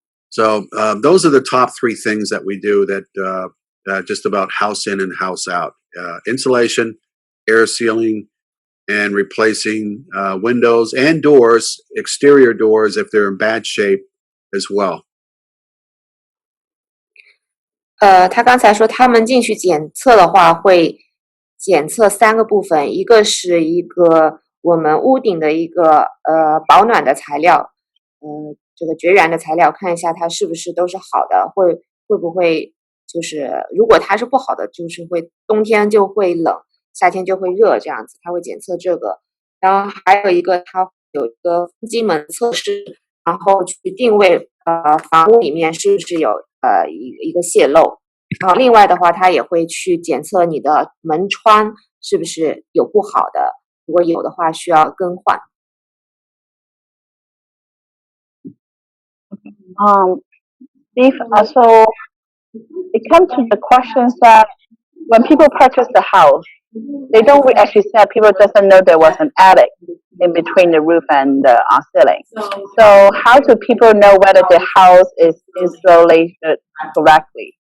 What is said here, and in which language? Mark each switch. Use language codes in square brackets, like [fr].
[en] So those are the top 3 things that we do that just about house in and house out. Insulation, air sealing, and replacing windows and doors, exterior doors if they're in bad shape as well. [zh] 他刚才说他们进去检测的话，会检测3个部分，一个是一个我们屋顶的一个保暖的材料，这个绝缘的材料，看一下它是不是都是好的，会不会就是如果它是不好的，就是会冬天就会冷，夏天就会热这样子，它会检测这个。然后还有一个，它有一个风机门测试，然后去定位房屋里面是不是有一个泄漏。然后另外的话，它也会去检测你的门窗是不是有不好的，如果有的话需要更换。 [en] Steve, so it comes to the questions that when people purchase the house, they don't actually say, people doesn't know there was an attic in between the roof and the ceiling. So how do people know whether the house is insulated correctly?